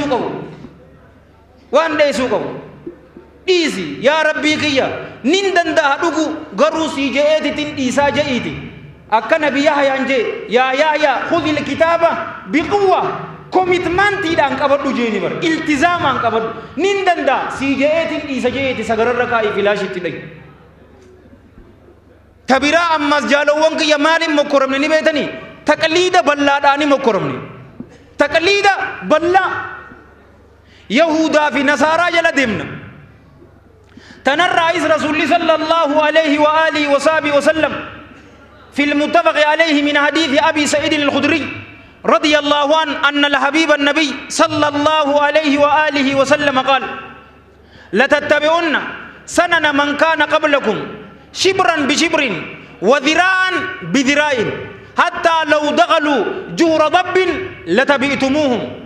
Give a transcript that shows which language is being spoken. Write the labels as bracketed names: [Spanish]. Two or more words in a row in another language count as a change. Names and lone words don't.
[Oromo] dheesuu qabu dhiisi yaa rabbii kiyya nin danda'a dhugu garuu sii je'eetitin dhiisaa je'iiti akka nabi yahyaan jee [Arabic] يا يحيى خذ الكتاب بقوة [Oromo] komitmantiidhaan qabadhu jeeni bar iltizaamaan qabadhu nin danda'a sii je'eetin dhiisa je'eeti sagararra kaa'ii filaashitti dhayi kabiraa ammas jaalowwan kiyya maaliin mokkoramne ni beetanii taqliida ballaadhaani mokkoramne taqliida ballaa yahudaa fi nasaaraa jala deemna [Arabic] تنرى رسول صلى الله عليه وآله وصحبه وسلم في المتفق عليه من حديث أبي سعيد الخدري رضي الله عنه أن الحبيب النبي صلى الله عليه وآله وسلم قال لتتبعن سنن من كان قبلكم شبرا بشبر وذراعا بذراع حتى لو دخلوا جور ضب لتبئتموهم